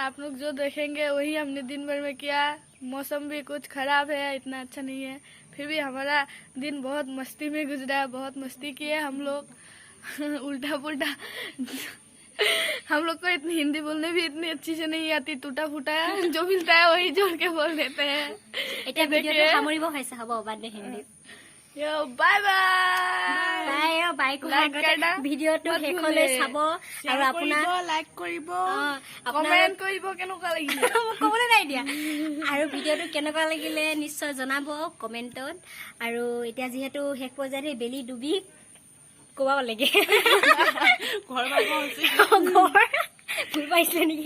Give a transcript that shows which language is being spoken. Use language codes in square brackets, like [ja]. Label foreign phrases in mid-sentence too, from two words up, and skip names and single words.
[hi] आप लोग जो देखेंगे वही हमने दिन भर में किया। मौसम भी कुछ खराब है, इतना अच्छा नहीं है, फिर भी हमारा दिन बहुत मस्ती में गुजरा, बहुत मस्ती किए हम लोग। उल्टा पुल्टा हम लोग को इतनी हिंदी बोलने भी इतनी अच्छी से नहीं आती, टूटा फूटा जो मिलता है वही जोड़ के बोल देते हैं। [as] এতিয়া ভিডিঅ'টো সামৰিব হৈছে, হ'ব বাদ দে হিন্দী। [en] yo bye bye [as] বাই বাই কোৱাৰ আগতে ভিডিঅ'টো শেষলৈ চাব আৰু আপোনাৰ লাইক কৰিব, আপোনাৰ কমেন্ট কৰিব কেনেকুৱা লাগিলে। ক'বলৈ নাই দিয়া। আৰু ভিডিঅ'টো কেনেকুৱা লাগিলে নিশ্চয় জনাব কমেণ্টত। আৰু এতিয়া যিহেতু শেষ পৰ্যায়তে বেলি ডুবি ক'ব লাগে ঘৰ ফুল পাইছিলে নেকি।